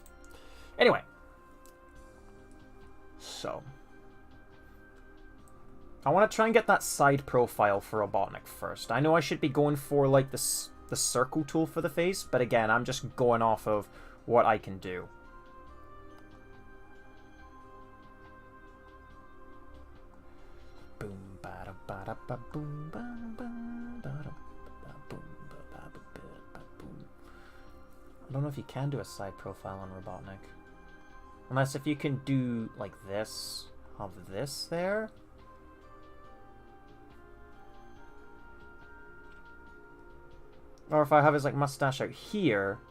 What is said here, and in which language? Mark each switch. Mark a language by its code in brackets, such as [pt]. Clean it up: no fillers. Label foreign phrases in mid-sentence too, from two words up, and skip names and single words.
[en] Anyway, so I want to try and get that side profile for Robotnik first. I know I should be going for like the circle tool for the face, but again, I'm just going off of what I can do. Boom, bada, bada, ba, boom, ba, ba, bada, ba, boom, ba, ba, ba, ba, boom. I don't know if you can do a side profile on Robotnik. Unless if you can do like this, have this there. Or if I have his like mustache out here.